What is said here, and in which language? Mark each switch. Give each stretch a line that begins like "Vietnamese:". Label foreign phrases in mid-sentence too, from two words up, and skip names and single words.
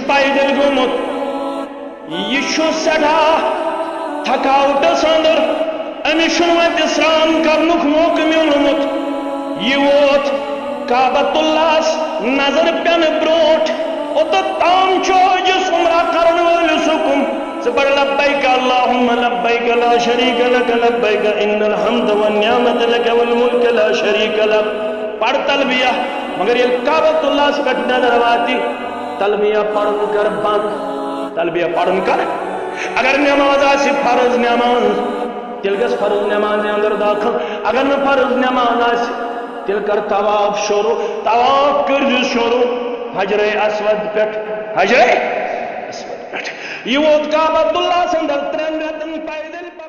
Kashmiri: پیدل گوٚمُت یہِ چھُ سٮ۪ٹھاہ تھکاوٹس اندر أمِس چھُنہٕ وۄنۍ سرٛان کرنُک موقعہٕ میوٗلمُت یہِ ووت کعبۃ اللہس نظر پٮ۪نہٕ برونٛٹھ اوٚتتھ تام چھُ أکِس عمرہ کرن وٲلِس حُکم ژٕ پَر
Arabic: لبیک اللہم لبیک لا شریٖک لک لبیک ان الحمد والنعمت لک والملک لا شریٖک لک
Kashmiri: پڑ تلبیہ مگر ییٚلہِ کعبۃ اللہس پٮ۪ٹھ نظر واتہِ تلبیہ پرُن کر بنٛد تلبیہ پرُن کر اگر نماز آسہِ فرض نماز تیٚلہِ گژھِ فرض نماز اندر داخل اگر نہٕ فرض نماز آسہِ تیٚلہِ کر طواف شروع طواف کٔرزِ شروع حجرے اسود پٮ۪ٹھ حجرے اسود پٮ۪ٹھ یہِ ووت کعبۃ اللہس اندر 3 رٮ۪تن پیدل